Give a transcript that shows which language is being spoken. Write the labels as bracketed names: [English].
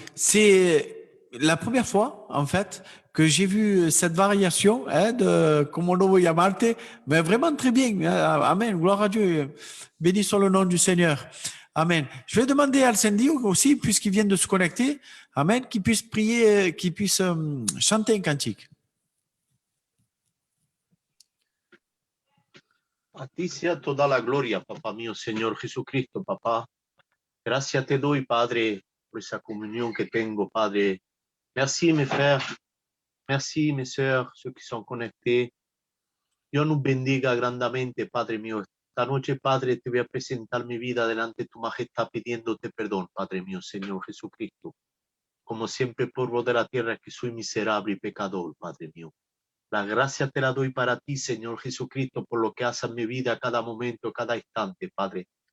[French] C'est la première fois, en fait, que j'ai vu cette variation de Como no voy a amarte, mais vraiment très bien. Amen, gloire à Dieu. Béni soit le nom du Seigneur. Amen. Je vais demander à Alcendi aussi, puisqu'il vient de se connecter, Amen, qu'il puisse prier, qu'il puisse chanter un cantique. [Spanish] A ti sea toda la gloria, papá mío, Señor Jesucristo, papá. Gracias te doy, Padre, por esa comunión que tengo, Padre. [French] Merci, mes frères. Merci, mes sœurs, ceux qui sont connectés. [Spanish] Dios nos bendiga grandemente, Padre mío. Esta noche, Padre, te voy a presentar mi vida delante de tu majestad pidiéndote perdón, Padre mío, Señor Jesucristo. Como siempre, polvo de la tierra, que soy miserable y pecador, Padre mío. La gracia te la doy para ti, Señor Jesucristo, por lo que haces en mi vida cada momento, cada instante, Padre.